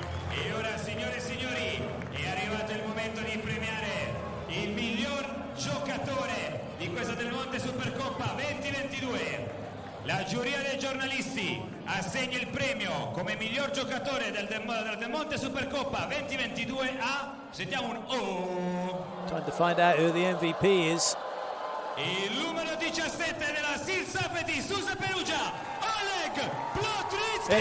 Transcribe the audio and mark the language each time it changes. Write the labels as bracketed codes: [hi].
[it] E ora, signore e signori, è arrivato il momento di premiare il miglior giocatore di questa Del Monte Supercoppa 2022. La giuria dei giornalisti assegna il premio come miglior giocatore del Monte Supercoppa 2022 a, sentiamo un O. [en] Time to find out who the MVP is. [it] Il numero 17 della Silsafeti Susa Perugia, Oleg Plotnitsky.